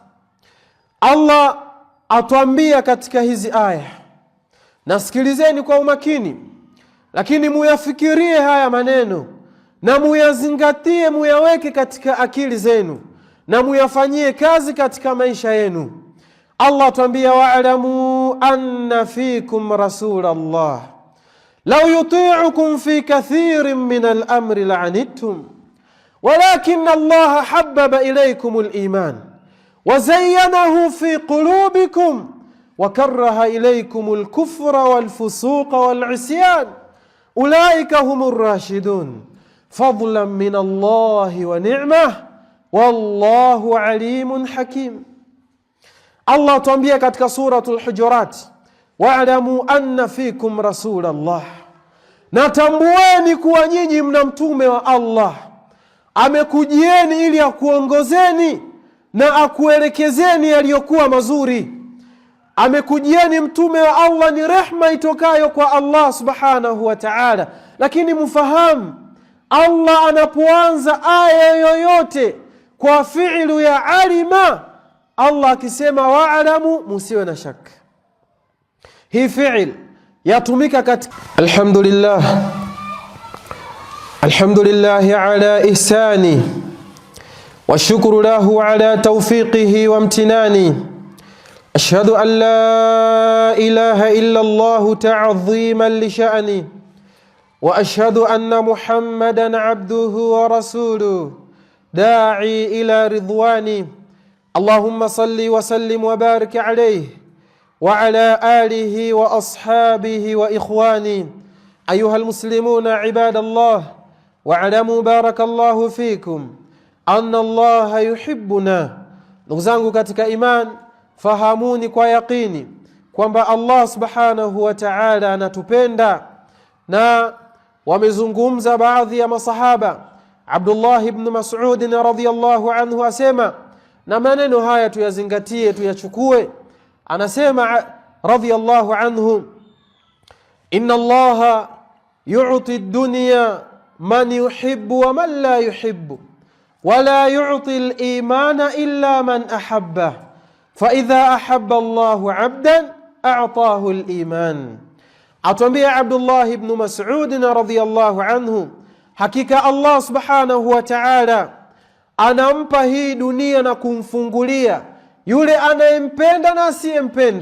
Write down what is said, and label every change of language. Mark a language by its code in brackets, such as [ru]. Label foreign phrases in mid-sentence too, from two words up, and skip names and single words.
[sw] Allah atuambia katika hizi aya, nasikilizeni kwa umakini, lakini muyafikirie haya maneno na muyazingatie, muyaweke katika akili zenu na muyafanyie kazi katika maisha yenu. Allah atuambia, [ar] واعلموا أن فيكم رسول الله لو يطيعكم في كثير من الأمر لعنتم ولكن الله حبب إليكم الإيمان وزينه في قلوبكم وكره إليكم الكفر والفسوق والعصيان أولئك هم الراشدون فضلا من الله ونعمة والله عليم حكيم. [sw] Allah tuambia katika suratul Hujurat, [ar] واعلموا أن فيكم رسول الله, [sw] na tambueni kuwa nyinyi mna mtume wa Allah, amekujieni ili akuongozeni na akuelekezeni yaliyokuwa mazuri. Amekujieni mtume wa Allah, ni rehma itokayo kwa Allah [ar] سبحانه وتعالى. [sw] Lakini mfahamu, Allah anapoanza aya yoyote kwa fi'lu ya alima, Allah akisema wa'lamu, musiwe na shaka. Hii fi'il yatumika katika [ar] الحمد لله على إحسانه وشكر له على توفيقه وامتنانه. أشهد أن لا إله إلا الله تعظيما لشأنه وأشهد أن محمدا عبده ورسوله الداعي إلى رضوانه. اللهم صل وسلم وبارك عليه وعلى آله وأصحابه وإخوانه. أيها المسلمون عباد الله اعلموا بارك الله فيكم أن الله يحبنا. [sw] Ndugu zangu katika iman, fahamuni kwa yaqini kwamba Allah [ar] سبحانه وتعالى [sw] anatupenda. Na wamezungumza baadhi ya masahaba. Abdullah ibn Mas'ud [ar] رضي الله عنه [sw] asema, na maneno haya tuyazingatie, tuyachukue. [ar] Anasema رضي الله عنه إن الله يعطي الدنيا من يحب ومن لا يحب ولا يعطي الإيمان إلا من أحب فإذا أحب الله عبدا أعطاه الإيمان. [sw] Atuambia Abdullah ibn Mas'ud [ar] رضي الله عنه, [sw] hakika Allah [ar] سبحانه وتعالى [sw] anampa hii dunia na kumfungulia yule anayempenda na asiyempenda.